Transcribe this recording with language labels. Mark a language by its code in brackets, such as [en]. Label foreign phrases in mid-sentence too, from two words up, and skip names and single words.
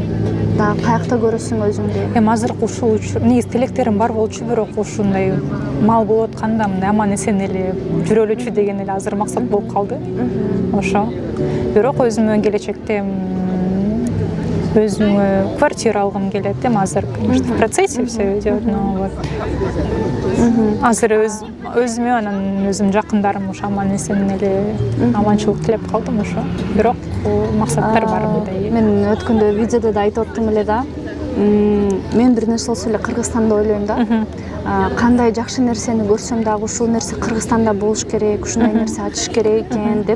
[ky] Да, каякта көрөсүң өзүңдү? Азыркы ушул негиз тилектерим бар болчу, бирок ушундай мал болуп атканда мындай аман-эсен эле жүрөлүчү деген эле азыр максат болуп калды. Ошо. Бирок өзүмө келечекте өзүмө квартира алгым келет. Азыр, [ru] конечно, в процессе все идет, но вот. [ky] Азыр өзүмө, анан өзүм жакындарым ошо аман-эсен эле аманчылык тилеп калдым ошо. Бирок максаттар бар мындай. Мен өткөндө видеодо да айтып аттым эле да. Мен бир нерсе болсо эле Кыргызстанды ойлойм да. Кандай жакшы нерсени көрсөм дагы ушул нерсе Кыргызстанда болуш керек, ушундай нерсе ачыш керек экен деп.